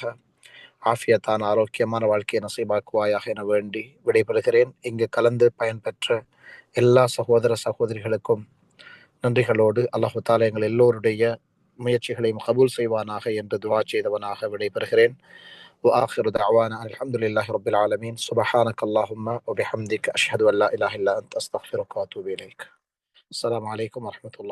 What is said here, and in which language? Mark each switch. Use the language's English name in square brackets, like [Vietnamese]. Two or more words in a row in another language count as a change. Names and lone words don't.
[Tamil] ஆஃபியத்தான ஆரோக்கியமான வாழ்க்கையை நசீபாக்குவாயாக என வேண்டி விடைபெறுகிறேன். இங்கு கலந்து பயன்பெற்ற எல்லா சகோதர சகோதரிகளுக்கும் நன்றிகளோடு [Arabic] الله تعالى [Tamil] எங்கள் எல்லோருடைய முயற்சிகளையும் கபூல் செய்வானாக என்று துவா செய்தவனாக விடைபெறுகிறேன். [Arabic] وآخر دعوانا الحمد لله رب العالمين سبحانك اللهم وبحمدك أشهد أن لا إله إلا أنت أستغفرك وأتوب إليك. السلام عليكم ورحمة الله.